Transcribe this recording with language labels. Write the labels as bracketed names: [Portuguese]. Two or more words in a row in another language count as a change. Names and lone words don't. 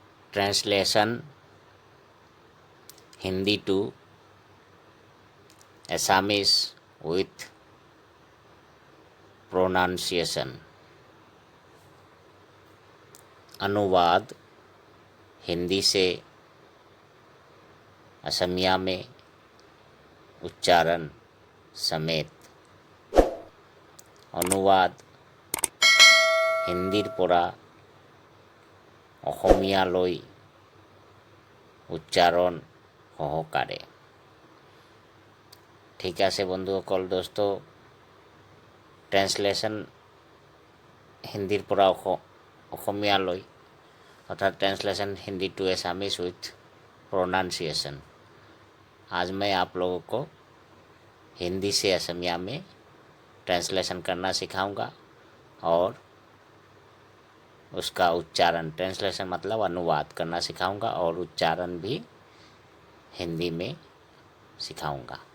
[English] Translation Hindi to Assamese with pronunciation। [Hindi] अनुवाद हिंदी से असमिया में उच्चारण समेत। [Assamese] অনুবাদ হিন্দীৰ পৰা অসমীয়ালৈ উচ্চাৰণ সহকাৰে। ঠিক আছে বন্ধুসকল, দোস্তো ট্ৰেন্সলেশ্যন হিন্দীৰ পৰা অসমীয়ালৈ अर्थात [English] translation Hindi to Assamese with pronunciation. [Hindi] आज मैं आप लोगों को हिंदी से असमिया में ट्रांसलेशन करना सिखाऊंगा और उसका उच्चारण, ट्रांसलेशन मतलब अनुवाद करना सिखाऊंगा और उच्चारण भी हिंदी में सिखाऊंगा।